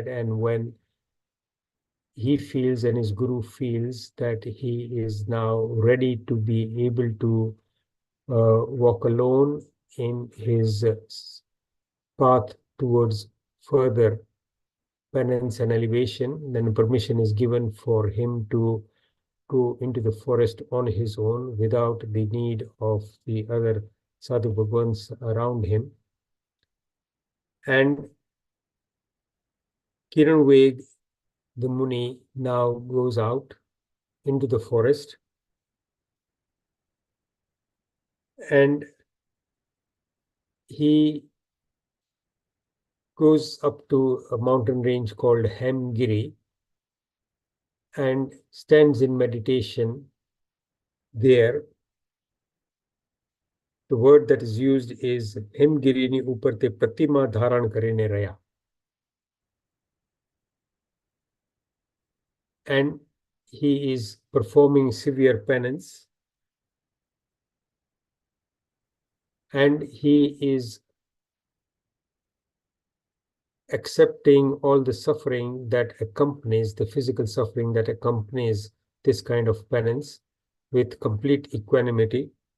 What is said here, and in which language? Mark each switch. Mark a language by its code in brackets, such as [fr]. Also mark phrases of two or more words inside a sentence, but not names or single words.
[en] and when he feels and his guru feels that he is now ready to be able to walk alone in his path towards further penance and elevation, then permission is given for him to go into the forest on his own without the need of the other sadhu bhagwans around him. And Kiran Ved, the Muni, now goes out into the forest, and he goes up to a mountain range called Hemgiri and stands in meditation there. The word that is used is [gu] હેમગિરિ ની ઉપર તે પ્રતિમા ધારણ કરીને રહ્યા. [en] And he is performing severe penance, and he is accepting all the suffering that accompanies, the physical suffering that accompanies this kind of penance with complete equanimity.